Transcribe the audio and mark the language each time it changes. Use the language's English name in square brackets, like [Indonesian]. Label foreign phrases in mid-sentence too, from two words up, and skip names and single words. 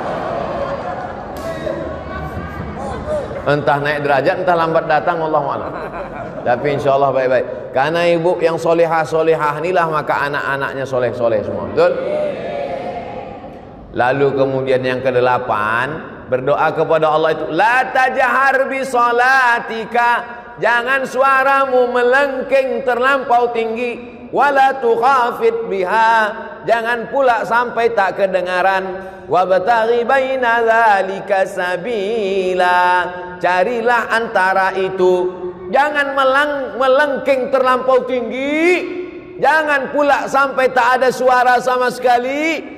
[Indonesian] Entah naik derajat, entah lambat datang, [Arabic] والله أعلم. [Indonesian] Tapi insyaallah baik-baik. Karena ibu yang solihah-solihah inilah maka anak-anaknya soleh-soleh semua. Betul? Lalu kemudian yang ke-8, berdoa kepada Allah itu, [Arabic] لا تجهر ب salatika, [Indonesian] jangan suaramu melengking terlampau tinggi, [Arabic] ولا تخافت بها, [Indonesian] jangan pula sampai tak kedengaran, [Arabic] وابتغ بين ذلك سبيلا, [Indonesian] carilah antara itu, jangan melengking terlampau tinggi, jangan pula sampai tak ada suara sama sekali.